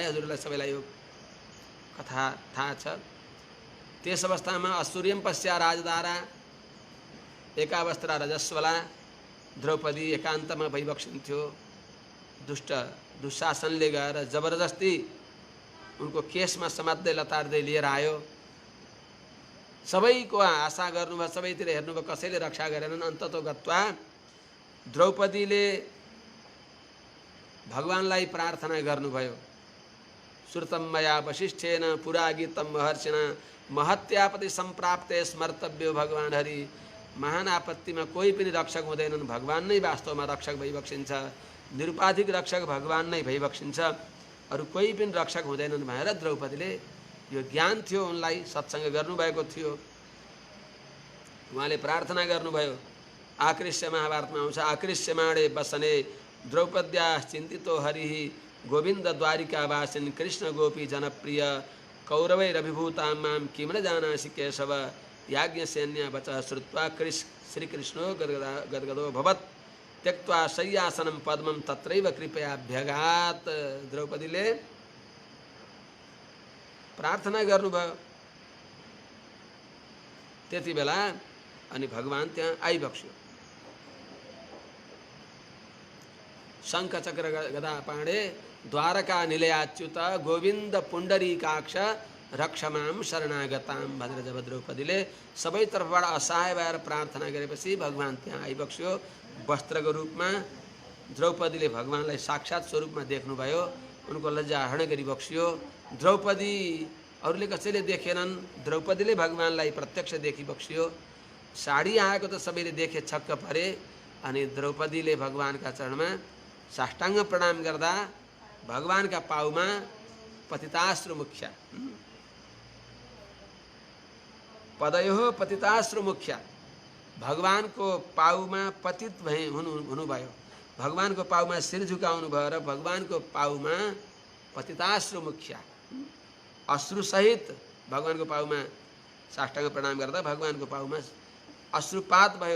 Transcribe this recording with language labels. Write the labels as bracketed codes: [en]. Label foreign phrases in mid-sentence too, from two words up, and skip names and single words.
[ne] हजुरलाई सबैलाई यो कथा थाहा छ। त्यस अवस्थामा [sa] असुर्यम पश्या राजदारा एकावस्त्रा रजस्वला [ne] द्रौपदी एकान्तमा भइबक्सिन्थ्यो। दुशासनले गएर जबरजस्ती उनको केसमा समात्दै लतार्दै लिएर आयो। सबैको आशा गर्नुभयो, सबैतिर हेर्नुभयो, कसैले रक्षा गरेनन्। [sa] अन्ततो गत्वा [ne] द्रौपदीले भगवानलाई प्रार्थना गर्नुभयो। [sa] श्रुतं मया वसिष्ठेन पुरा गीतं महर्षिणा महत्यापति सम्प्राप्ते स्मर्तव्यो भगवान हरि। [ne] महान आपत्तिमा कोही पनि रक्षक हुँदैनन्, भगवान नै वास्तवमा रक्षक भइबक्सिन्छ। निरुपाधिक रक्षक भगवान नै भइबक्सिन्छ, अरू कोही पनि रक्षक हुँदैनन् भनेर द्रौपदीले यो ज्ञान थियो, उनलाई सत्सङ्ग गर्नुभएको थियो। उहाँले प्रार्थना गर्नुभयो। आकृष्य महाभारतमा आउँछ, [sa] आकृष्यमाणे वसने द्रौपद्या चिन्तितो हरिः गोविन्द द्वारिकावासिन् कृष्ण गोपी जनप्रिय कौरवैरभिभूतां मां किं न जानासि केशव याज्ञसेन्या वचः श्रुत्वा श्रीकृष्णो गदगदो भवत् त्यक्त्वा शय्यासनं पद्मं तत्रैव कृपयाभ्यगात्। [ne] द्रौपदीले प्रार्थना गर्नुभयो। त्यति बेला अनि भगवान त्यहाँ आइबक्स्यो। [sa] शङ्ख चक्र गदा पाणे द्वारका निलयाच्युत गोविन्द पुण्डरीकाक्ष रक्षमां शरणागतां [ne] भनेर जब द्रौपदीले सबैतर्फबाट असहाय भएर प्रार्थना गरेपछि भगवान त्यहाँ आइबक्स्यो। वस्त्रको रूपमा द्रौपदीले भगवानलाई साक्षात् स्वरूपमा देख्नुभयो। उनको लज्जा हरण गरिबक्स्यो। द्रौपदी अरूले कसैले देखेनन्, द्रौपदीले भगवानलाई प्रत्यक्ष देखिबक्स्यो। साडी आएको त सबैले देखे, छक्क परे। अनि द्रौपदीले भगवानका चरणमा साष्टाङ्ग प्रणाम गर्दा भगवानका पाउमा [sa] पतिताश्रु मुख्या पदयो पतिताश्रु मुख्या [ne] भगवानको पाउमा पतित हुनुभयो। भगवानको पाउमा शिर झुकाउनु भयो र भगवानको पाउमा [sa] पतिताश्रु मुख्या [ne] अश्रुसहित भगवानको पाउमा साष्टाङ्ग प्रणाम गर्दा भगवानको पाउमा अश्रुपात भयो।